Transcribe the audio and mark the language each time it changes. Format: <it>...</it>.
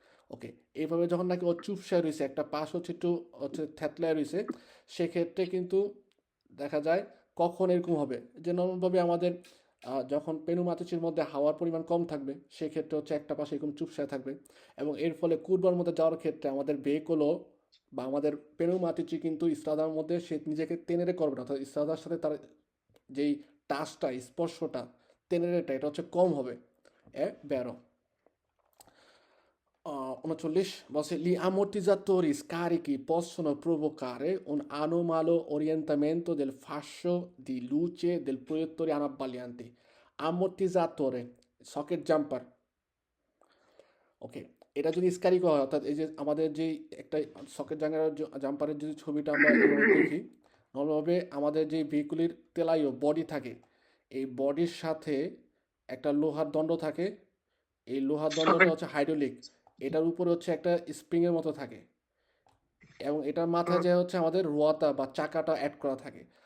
<bn>ওকে, এইভাবে যখন নাকি ও চুপসায় রয়েছে একটা পাশ হচ্ছে একটু হচ্ছে থ্যাতলায় রয়েছে সেক্ষেত্রে কিন্তু দেখা যায় কখন এরকম হবে যে নর্মালভাবে আমাদের যখন পেনুমাতিচির মধ্যে হাওয়ার পরিমাণ কম থাকবে সেক্ষেত্রে হচ্ছে একটা পাশে এরকম চুপসায় থাকবে এবং এর ফলে কুরবার মধ্যে যাওয়ার ক্ষেত্রে আমাদের ভেহিকলও বা আমাদের পেনুমাতিচি কিন্তু ইস্তাদার মধ্যে সে নিজেকে টেনেরে করবে না, অর্থাৎ ইস্তাদার সাথে তার যেই টাচটা স্পর্শটা টেনেরেটা এটা হচ্ছে কম হবে।</bn> <it>বেরো 39</it> <bn>বলছে</bn> <it>gli ammortizzatori scarichi possono provocare un anomalo orientamento del fascio di luce del proiettore anabbagliante.</it> <bn>Ammortizzatore socket jumper, ওকে, এটা যদি স্ক্যারিক হয় অর্থাৎ এই যে আমাদের যে একটা সকেট জাম্পারের যদি ছবিটা আমরা এভাবে দেখি নর্মালভাবে আমাদের যে ভেহিকুলের তেলাইও বডি থাকে এই বডির সাথে একটা লোহার দণ্ড থাকে, এই লোহার দণ্ডটা হচ্ছে হাইড্রোলিক, এটার উপরে হচ্ছে একটা স্প্রিংয়ের মতো থাকে এবং এটার মাথায় যে হচ্ছে আমাদের রোয়াতা বা চাকাটা অ্যাড করা থাকে।</bn>